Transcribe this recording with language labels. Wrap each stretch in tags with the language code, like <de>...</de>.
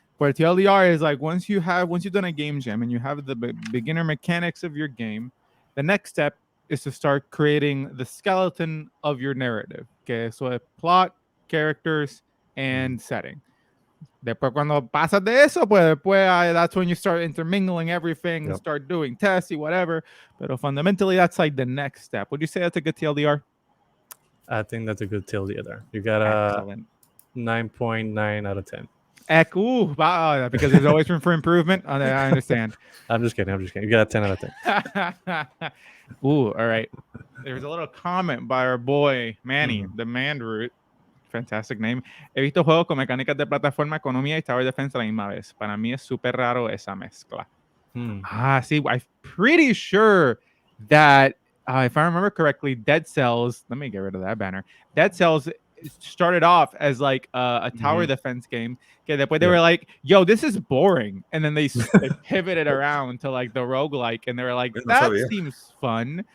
<en>But TLDR is like once you've done a game jam and you have the beginner mechanics of your game, the next step is to start creating the skeleton of your narrative. Okay, so plot, characters, and setting.</en> <es>Después, cuando pasas de eso, pues después</es> <en>that's when you start intermingling everything, Yep. start doing tests, whatever. Pero fundamentally, that's like the next step. Would you say that's a good TLDR? I think that's a good TLDR. You got Excellent. 9.9 out of 10. Because there's always room for improvement. I understand. I'm just kidding. You got a 10 out of 10. All right. There's a little comment by our boy Manny, the Man Root. Fantastic name.</en> <es>He visto juegos con mecánicas de plataforma, economía y tower defense a la misma vez. Para mí es súper raro esa mezcla.</es> <en>See, I'm pretty sure that if I remember correctly, Dead Cells, let me get rid of that banner. Dead Cells started off as like a tower defense game. Okay, después they were like, yo, this is boring. And then they pivoted around to like the roguelike, and they were like, that seems fun.</en>